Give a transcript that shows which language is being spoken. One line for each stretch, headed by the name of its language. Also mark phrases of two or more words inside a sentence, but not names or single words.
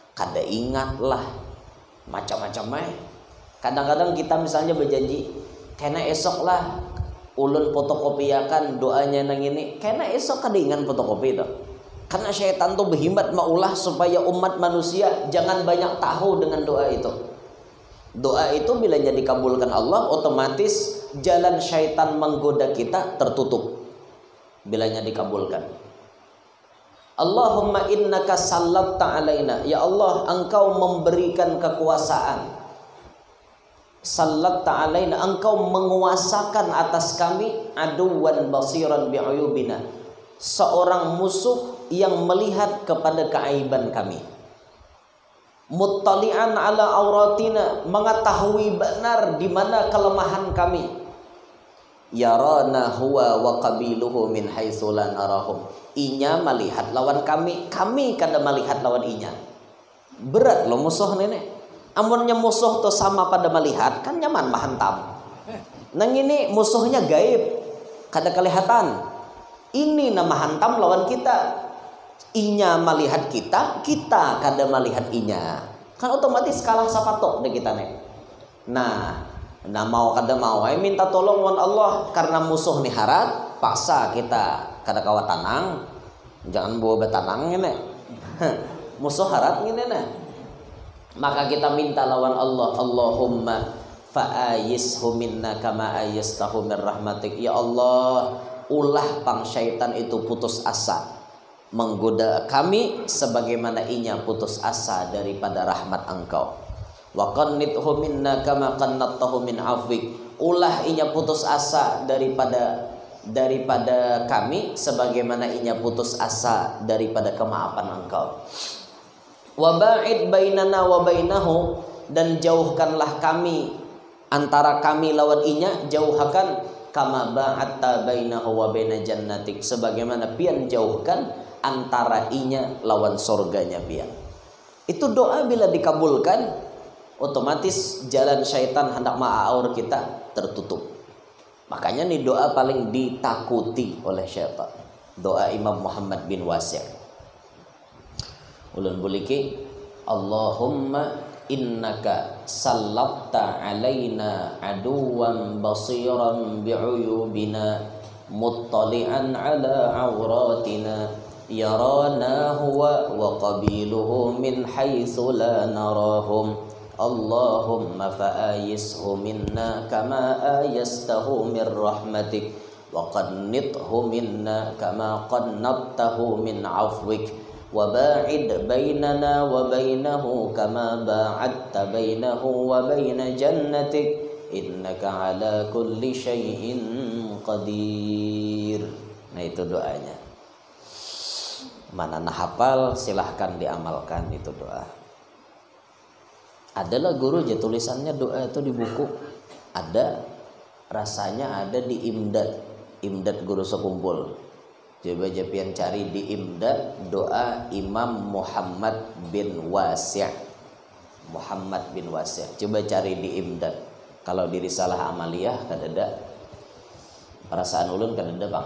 Banjar: kada ingat lah, macam-macam Kadang-kadang kita misalnya berjanji, kena esok lah ulun fotokopiakan doanya nang ini, kena esok kada ingat fotokopi itu. Karena syaitan tuh berhimmat maulah supaya umat manusia jangan banyak tahu dengan doa itu.
Indonesian: Doa itu bila dikabulkan Allah, otomatis jalan syaitan menggoda kita tertutup bila dikabulkan.
Arabic: اللهم إنك سلطت علينا,
Indonesian: ya Allah engkau memberikan kekuasaan.
Arabic: سلطت علينا,
Indonesian: engkau menguasakan atas kami
Arabic: عدوا بصيرا بعيوبنا,
Indonesian: seorang musuh yang melihat kepada keaiban kami.
Arabic: مطلعا على عوراتنا,
Indonesian: mengetahui benar di mana kelemahan kami.
Arabic: يرانا هو وقبيله من حيث لا نراهم,
Banjar: inya melihat lawan kami, kami kada melihat lawan inya. Berat loh musuh nenek. Amunnya musuh tuh sama pada melihat kan nyaman mahantam. Nang ini musuhnya gaib, kada kelihatan. Ini nama hantam lawan kita. Inya melihat kita, kita kada melihat inya. Kan otomatis kalah sapatok deh kita nih. Nah mau kada mau, minta tolong wan Allah karena musuh nih harat, paksa kita kada kawa tanang, jangan bawa betanang ini. Musuh harat ini nah. Maka kita minta lawan Allah,
Arabic: اللهم فأيسه منا كما أيسته من رحمتك.
Banjar: Ya Allah, ulah pang syaitan itu putus asa menggoda kami sebagaimana inya putus asa daripada rahmat engkau.
Arabic: وقنطه منا كما قنطته من عفوك,
Banjar: ulah inya putus asa daripada kami sebagaimana inya putus asa daripada kemaafan engkau.
Arabic: وباعد بيننا وبينه,
Banjar: dan jauhkanlah kami antara kami lawan inya, jauhkan
Arabic: كما باعدت بينه وبين جنتك,
Banjar: sebagaimana pian jauhkan antara inya lawan surganya pian. Itu doa bila dikabulkan, otomatis jalan syaitan hendak ma'aur kita tertutup. Makanya nih doa paling ditakuti oleh syaitan, doa Imam Muhammad bin Wasi'. Ulun buliki,
Arabic: اللهم إنك سلطت علينا عدوا بصيرا بعيوبنا مطلعا على عوراتنا يرانا هو وقبيله من حيث لا نراهم. اللهم فأيسه منا كما أيسته من رحمتك وقنطه منا كما قنطته من عفوك وباعد بيننا وبينه كما باعدت بينه وبين جنتك إنك على كل شيء قدير.
Banjar: Nah itu doanya. Mana nah hafal silahkan diamalkan itu doa. Adalah guru aja tulisannya doa itu di buku. Ada rasanya ada di Imdad guru sekumpul. Coba japian cari di Imdad doa Imam Muhammad bin Wasi'. Muhammad bin Wasi'. Coba cari di Imdad. Kalau di Risalah Amaliyah kan ada. Perasaan ulun kan ada bang.